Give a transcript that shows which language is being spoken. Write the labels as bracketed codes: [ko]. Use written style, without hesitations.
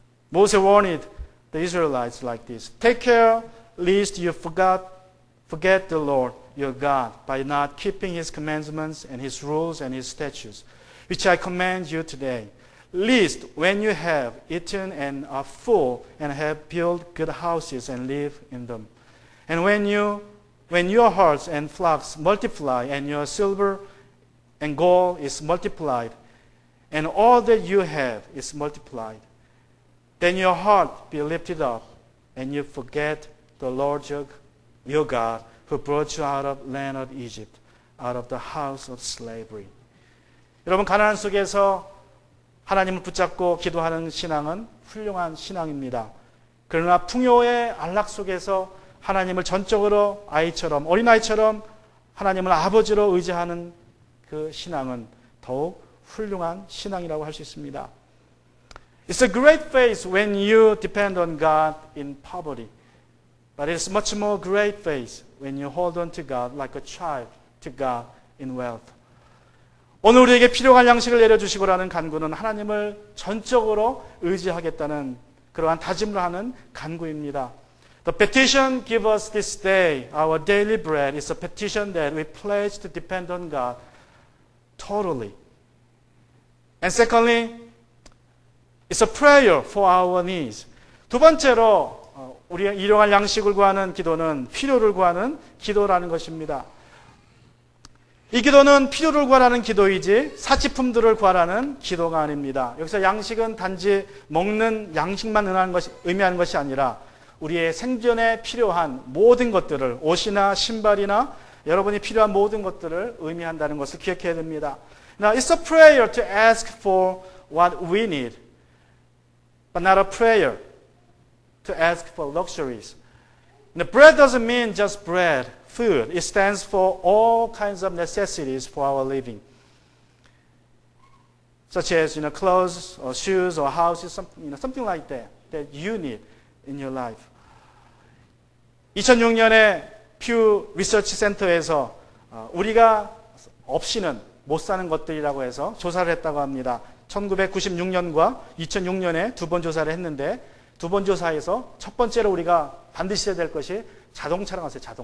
[en] Moses warned the Israelites like this. Take care lest you forget the Lord your God by not keeping His commandments and His rules and His statutes, which I command you today. Lest when you have eaten and are full and have built good houses and live in them, and when your herds and flocks multiply and your silver and gold is multiplied, and all that you have is multiplied, then your heart be lifted up, and you forget the Lord your God, who brought you out of land of Egypt, out of the house of slavery. [ko] 여러분, 가난한 속에서 하나님을 붙잡고 기도하는 신앙은 훌륭한 신앙입니다. 그러나 풍요의 안락 속에서 하나님을 전적으로 아이처럼, 어린아이처럼 하나님을 아버지로 의지하는 그 신앙은 더욱 훌륭한 신앙이라고 할 수 있습니다. [en] It's a great faith when you depend on God in poverty. But it's much more great faith when you hold on to God like a child to God in wealth. [ko] 오늘 우리에게 필요한 양식을 내려주시고라는 간구는 하나님을 전적으로 의지하겠다는 그러한 다짐을 하는 간구입니다. [en] The petition, give us this day our daily bread, is a petition that we pledge to depend on God totally. And secondly, it's a prayer for our needs. [ko] 두 번째로 우리가 일용할 양식을 구하는 기도는 필요를 구하는 기도라는 것입니다. 이 기도는 필요를 구하라는 기도이지 사치품들을 구하라는 기도가 아닙니다. 여기서 양식은 단지 먹는 양식만 의미하는 것이 아니라 우리의 생존에 필요한 모든 것들을, 옷이나 신발이나 여러분이 필요한 모든 것들을 의미한다는 것을 기억해야 됩니다. [en] Now, it's a prayer to ask for what we need, but not a prayer to ask for luxuries. The bread doesn't mean just bread, food. It stands for all kinds of necessities for our living, such as clothes or shoes or houses, something like that you need in your life. [ko] 2006년에 퓨 리서치 센터에서 우리가 없이는 못 사는 것들이라고 해서 조사를 했다고 합니다. 1996년과 2006년에 두 번 조사를 했는데 두 번 조사에서 첫 번째로 우리가 반드시 해야 될 것이 자동차라고 했어요.